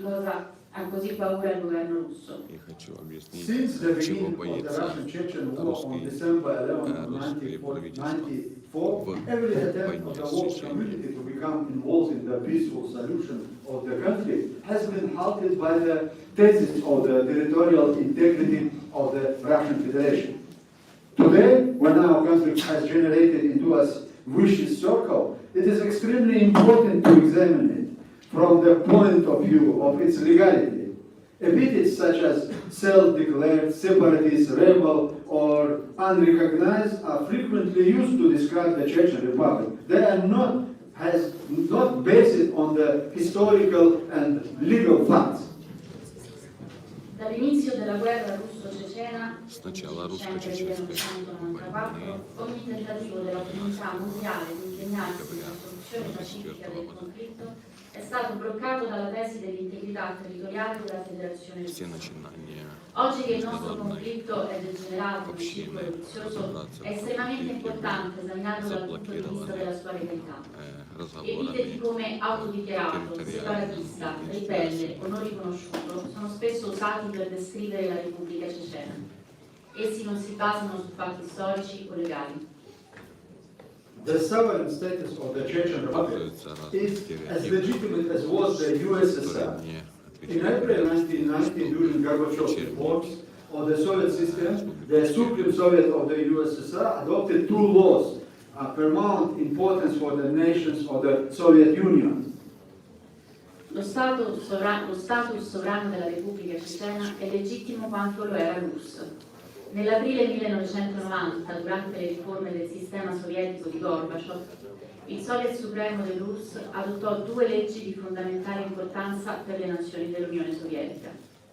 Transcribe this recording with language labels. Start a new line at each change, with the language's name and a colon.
Italian: cosa ha così paura il governo russo.
English: Since the beginning of the Russian-Chechen War on December 11, 1994, every attempt of the world community to become involved in the peaceful solution of the conflict has been halted by the thesis of the territorial integrity of the Russian Federation. Today, when our conflict has generated into a vicious circle, it is extremely important to examine it from the point of view of its legality. Epithets such as self-declared, separatist, rebel, or unrecognized are frequently used to describe the Chechen Republic. They are not based on the historical and legal facts.
Italian: Dall'inizio della guerra russo-cecena, nel dicembre 1994, ogni tentativo della comunità mondiale di impegnarsi nella soluzione pacifica del conflitto è stato bloccato dalla tesi dell'integrità territoriale della Federazione Russa. Oggi che il nostro conflitto è degenerato in un circolo vizioso, è estremamente importante esaminarlo dal punto di vista della sua legalità. Epiteti come autodichiarato, separatista, ribelle o non riconosciuto sono spesso usati per descrivere la Repubblica Cecena. Essi non si basano su fatti storici o legali.
English: The sovereign status of the Chechen Republic is as legitimate as was the USSR. In April 1990, during Gorbachev's reforms of the Soviet system, the Supreme Soviet of the USSR adopted two laws of paramount importance for the nations of the Soviet Union.
Italian: Lo status sovrano della Repubblica Cecena è legittimo quanto lo era l'URSS. Nell'aprile 1990, durante le riforme del sistema sovietico di Gorbaciov, il Soviet Supremo dell'URSS adottò due leggi di fondamentale importanza per le nazioni dell'Unione Sovietica.